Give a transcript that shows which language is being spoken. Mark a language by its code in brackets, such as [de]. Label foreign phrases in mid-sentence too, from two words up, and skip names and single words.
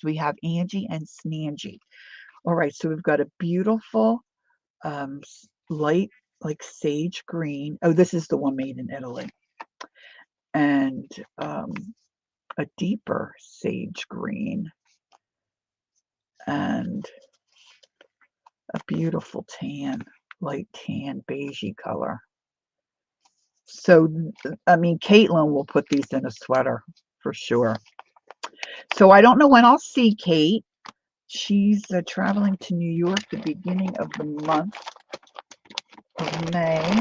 [en] We have Angie and Snangy. All right, so we've got a beautiful light like sage green. Oh, this is the one made in Italy. And a deeper sage green and a beautiful tan, light tan, beigey color. So, I mean, Caitlin will put these in a sweater for sure. So I don't know when I'll see Kate. She's traveling to New York the beginning of the month of May.